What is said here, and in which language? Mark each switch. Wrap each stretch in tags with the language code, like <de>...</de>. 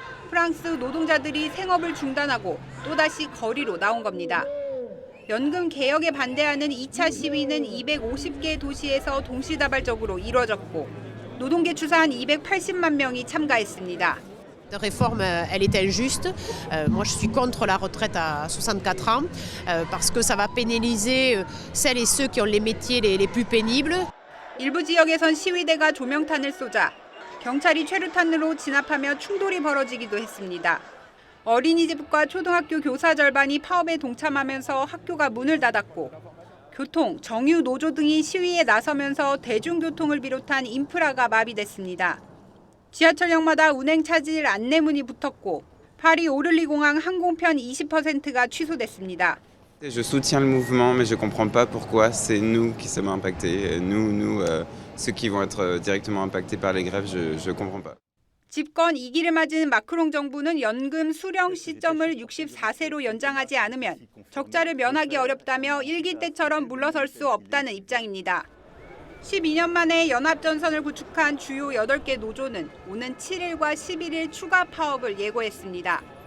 <ko>프랑스 노동자들이 생업을 중단하고 또다시 거리로 나온 겁니다. 연금 개혁에 반대하는 2차 시위는 250개 도시에서 동시다발적으로 이뤄졌고 노동계 추산 280만 명이 참가했습니다.</ko> <fr>La réforme, elle est injuste. Moi, je suis contre la retraite à 64 ans parce que ça va pénaliser celles et ceux qui ont les métiers les plus pénibles.</fr> <ko>일부 지역에선 시위대가 조명탄을 쏘자 경찰이 최루탄으로 진압하며 충돌이 벌어지기도 했습니다. 어린이집과 초등학교 교사 절반이 파업에 동참하면서 학교가 문을 닫았고 교통, 정유, 노조 등이 시위에 나서면서 대중교통을 비롯한 인프라가 마비됐습니다. 지하철역마다 운행 차질 안내문이 붙었고 파리 오를리 공항 항공편 20%가 취소됐습니다.</ko> <fr>Je soutiens le mouvement, mais je ne comprends pas pourquoi c'est nous qui sommes impactés. Nous, ceux qui vont être directement impactés par les grèves, je ne comprends pas.</fr> <ko>집권 2기를 맞은 마크롱 정부는 연금 수령 시점을 64세로 연장하지 않으면 적자를 면하기 어렵다며 1기 때처럼 물러설 수 없다는 입장입니다. 12년 만에 연합전선을 구축한 주요 8개 노조는 오는 7일과 11일 추가 파업을 예고했습니다.</ko>